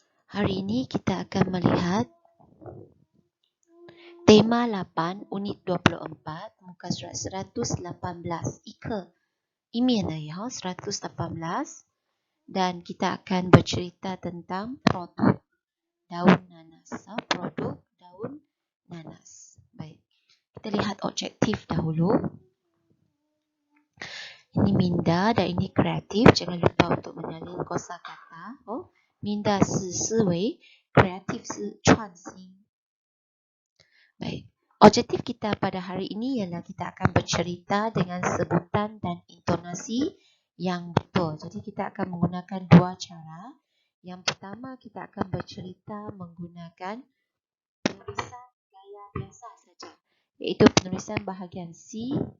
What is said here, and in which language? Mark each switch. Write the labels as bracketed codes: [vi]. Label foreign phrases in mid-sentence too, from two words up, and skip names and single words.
[ms] Hari ini kita akan melihat tema 8 unit 24 muka surat 118 Ika 118 dan kita akan bercerita tentang produk daun nanas. Produk daun nanas. Baik. Kita lihat objektif dahulu. Ini minda dan ini kreatif. Jangan lupa untuk menyalin kosakata. [zh] Minda 是思维 kreatif 是创新. [ms] Baik. Objektif kita pada hari ini ialah kita akan bercerita dengan sebutan dan intonasi yang betul. Jadi kita akan menggunakan dua cara. Yang pertama kita akan bercerita menggunakan penulisan gaya biasa saja, iaitu penulisan bahagian C.